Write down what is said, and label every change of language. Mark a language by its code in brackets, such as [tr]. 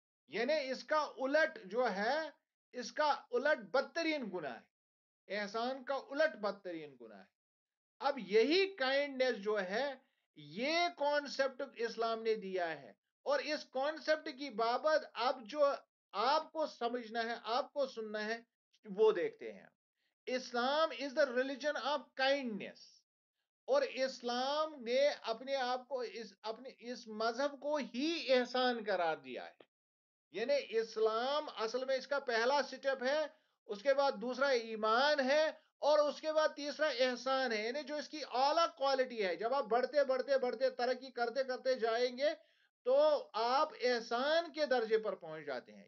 [ur] یعنی اس کا الٹ جو ہے، اس کا الٹ بدترین گناہ ہے، احسان کا الٹ بدترین گناہ ہے. اب یہی کائنڈنیس جو ہے، یہ کانسیپٹ اسلام نے دیا ہے. اور اس کانسیپٹ کی بابت اب جو آپ کو سمجھنا ہے، آپ کو سننا ہے، وہ دیکھتے ہیں. [en] Islam is the religion of kindness. [ur] اور اسلام نے اپنے آپ کو اپنے اس مذہب کو ہی احسان قرار دیا ہے. یعنی اسلام اصل میں اس کا پہلا سٹیپ ہے، اس کے بعد دوسرا ایمان ہے، اور اس کے بعد تیسرا احسان ہے. یعنی جو اس کی اعلیٰ کوالٹی ہے، جب آپ بڑھتے بڑھتے بڑھتے ترقی کرتے کرتے جائیں گے تو آپ احسان کے درجے پر پہنچ جاتے ہیں.